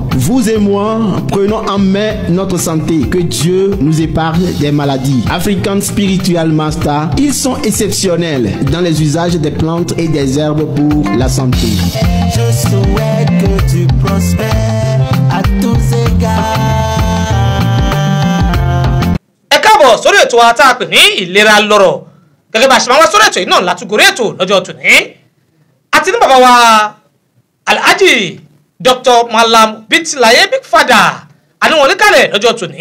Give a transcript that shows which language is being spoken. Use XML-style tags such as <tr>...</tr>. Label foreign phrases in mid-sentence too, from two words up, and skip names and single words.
<fr>Vous et moi, prenons en main notre santé, que Dieu nous épargne des maladies.</fr> <en>African Spiritual Master,</en> <fr>ils sont exceptionnels dans les usages des plantes et des herbes pour la santé. Je souhaite que tu prospères à tous égards.</fr> <yo>Ẹ káàbọ̀ sórí ètò wa tá a pè ní ìlera lọ́rọ̀. Gẹ́gẹ́ bá a ṣe máa wá sórí ètò yìí náà látúgorí ètò lọ́jọ́ tòní. Àti ní bàbá wa Alhaji Dr. Malam Bitilaye Big Fada àní wọn níkàlẹ̀ lọ́jọ́ tòní.</yo>